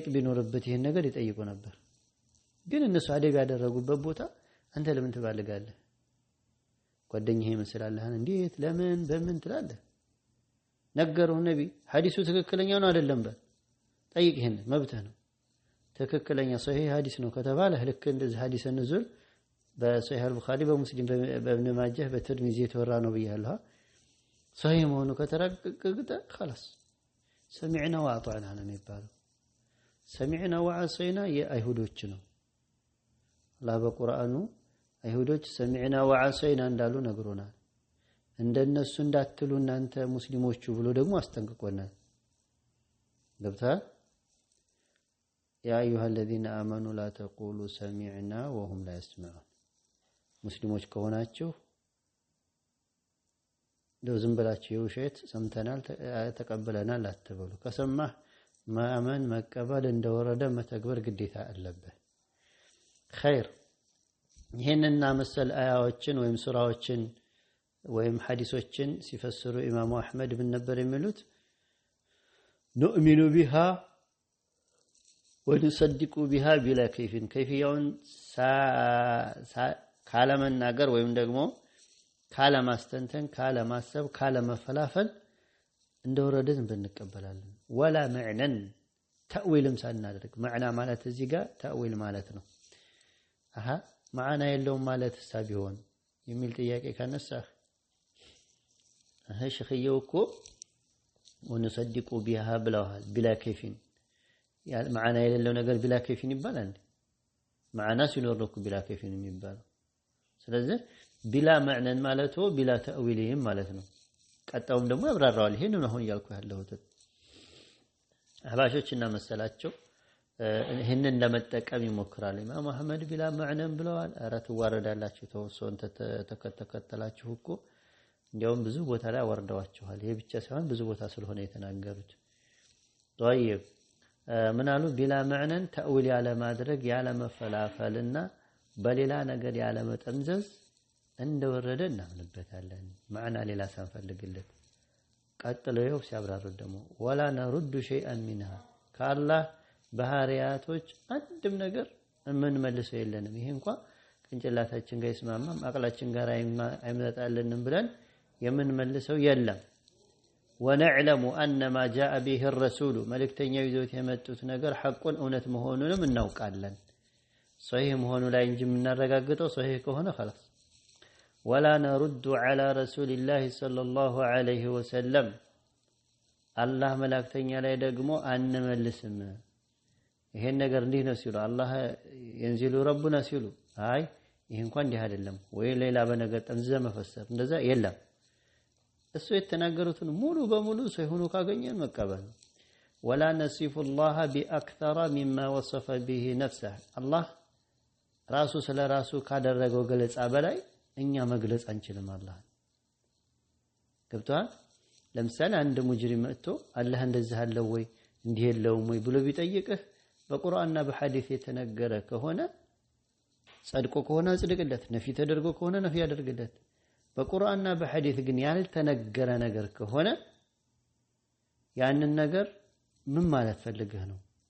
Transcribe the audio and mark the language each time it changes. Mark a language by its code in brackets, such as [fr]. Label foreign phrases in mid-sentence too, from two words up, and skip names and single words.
[am] ቢኖርበት ይሄን ነገር ይጠይቁ ነበር ግን እነሱ አደብ ያደረጉበት ቦታ አንተ ለምን ትባልጋለህ ጓደኛዬ መስላለህ እንዴት ለምን በምን ትላለህ ነገረው ነብይ ሐዲሱ ትክክለኛ ነው አይደለም በል ጠይቅ ይሄን መብትህ ነው ትክክለኛ ሶሂህ ሐዲስ ነው ከተባለ ልክ እንደዚህ ሐዲስ ንዙል በሶሂህ አልቡኻሪ በሙስሊም በኢብኑ ማጃህ በትርሚዚ የተወራ ነው ብያለሁ صحيح መሆኑ ከተረጋገጠ [ar] خلاص سمعنا واطعنا [am] ነው የሚባለው [ar] سمعنا وعصينا [am] የአይሁዶች ነው አላህ በቁርአኑ አይሁዶች [ar] سمعنا وعصينا [am] እንዳሉ ነግሮናል እንደነሱ እንዳትሉ እናንተ ሙስሊሞቹ ብሎ ደግሞ አስጠንቅቆናል ገብቷል [ar] يا ايها الذين امنوا لا تقولوا سمعنا وهم لا يسمعون [am] ሙስሊሞች ከሆናችሁ ለዝም ብላችሁ የውሸት ሰምተናል ተቀበለናል አትበሉ ከሰማህ ማመን መቀበል እንደወረደ መተግበር ግዴታ አለበት خير ይሄንና መሰል አያዎችን ወይም ሱራዎችን ወይም ሐዲሶችን ሲፈስሩ ኢማሙ አህመድ ምን ነበር የሚሉት [ar] نؤمن بها ونصدق بها بلا كيف [am] كيفيውን ካለመናገር ወይም ደግሞ ካለማስተንተን ካለማሰብ ካለመፈላፈል እንደወረደን ብንቀበላለን [ar] ولا معنى [am] تأويلም ሳናደርግ ማዕና ማለት እዚህ ጋር ተأويل ማለት ነው ማዕና የለውም ማለት ሳቢሆን የሚል ጥያቄ ካነሳህ ሸኺየው እኮ [ar] ونصدق بها [am] ብለዋል [ar] بلا كيف [am] ማዕና የሌለው ነገር [ar] بلا كيف [am] ይባላል ማዕና ሲኖር ነው [ar] بلا كيف [am] የሚባለው ስለዚህ [ar] بلا معنى [am] ማለቱ بلا تأويلም ማለት ነው ቀጣውም ደግሞ ያብራራዋል ይሄንን አሁን ያልኩ ያለሁት አህባሾችና መሰላቸው ይሄንን ለመጠቀም ይሞክራሉ ኢማም አህመድ [ar] بلا معنى [am] ብለዋል አራት ወረዳላችሁ ተወሰን ተከተላችሁ እኮ እንዲያውም ብዙ ቦታ ላይ ወርደዋቸዋል ይሄ ብቻ ሳይሆን ብዙ ቦታ ስለሆነ የተናገሩት طيب ምን አሉ [ar] بلا معنى تأويل [am] ያለ ማድረግ ያለ መፈላፈልና በሌላ ነገር ያለ መጠምዘዝ እንደወረደ እናምንበታለን ማዕና ሌላ ሳንፈልግለት ቀጥለው ሲያብራሩ ደግሞ [ar] ولا نرد شيئا منها [am] ከአላህ ባህሪያቶች አንድም ነገር ምን መልሰው የለንም ይሄ እንኳን ቅንጭላታችን ጋር ይስማማም አቅላችን ጋር አይመጣልንም ብለን የምን መልሰው የለም [ar] ونعلم ان ما جاء به الرسول [am] መልእክተኛው ይዞት የመጡት ነገር ሐቁን እውነት መሆኑንም እናውቃለን صحيح መሆኑ ላይ እንጂ የምናረጋግጠው صحيح ከሆነ خلاص [ar] ولا نرد على رسول الله صلى الله عليه وسلم الله [am] መልእክተኛ ላይ ደግሞ አንመልስም ይሄን ነገር እንዲህ ነው ሲሉ አላህ [ar] ينزل ربنا [am] ሲሉ አይ ይሄ እንኳን እንዲህ አይደለም ወይ ሌላ በነገር ጠምዘ መፈሰር እንደዛ የለም እሱ የተናገሩትን ሙሉ በሙሉ ሳይሆኑ ካገኘን መቀበል [ar] ولا نصف الله باكثر مما وصف به نفسه [am] الله ራሱ ስለ ራሱ ካደረገው ገለጻ በላይ እኛ መግለጽ አንችልም አላህ ገብቷል ለምሳሌ አንድ ሙጅሪም መጥቶ አላህ እንደዚህ አለው ወይ እንዲህ የለውም ወይ ብሎ ቢጠይቅህ በቁርአንና በሐዲስ የተነገረ ከሆነ ጸድቆ ከሆነ ጽድቅለት ነፊ ተደርጎ ከሆነ ነፊ ያደርግለት በቁርአንና በሐዲስ ግን ያልተነገረ ነገር ከሆነ ያንን ነገር ምን ማለት ፈልገህ ነው